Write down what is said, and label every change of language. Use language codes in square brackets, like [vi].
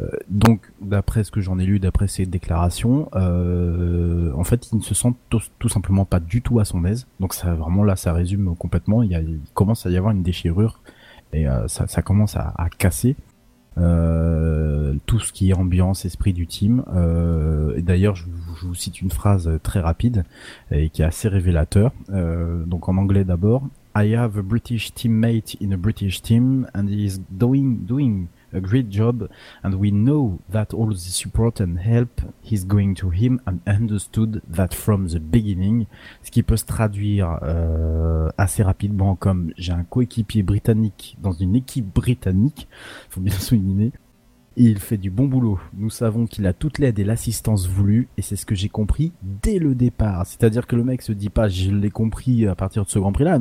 [fr] Donc, d'après ce que j'en ai lu, d'après ses déclarations, en fait, il ne se sent tout simplement pas du tout à son aise. Donc, ça, vraiment, là, ça résume complètement. Il commence à y avoir une déchirure et ça commence à casser. Tout ce qui est ambiance, esprit du team. Et d'ailleurs, je vous cite une phrase très rapide et qui est assez révélateur. Donc en anglais d'abord, [en] I have a British teammate in a British team and he is doing a great job and we know that all the support and help he's going to him and understood that from the beginning. [fr] Ce qui peut se traduire assez rapidement comme j'ai un coéquipier britannique dans une équipe britannique, faut bien souligner. Il fait du bon boulot. Nous savons qu'il a toute l'aide et l'assistance voulue, et c'est ce que j'ai compris dès le départ. C'est-à-dire que le mec se dit pas, je l'ai compris à partir de ce Grand Prix-là.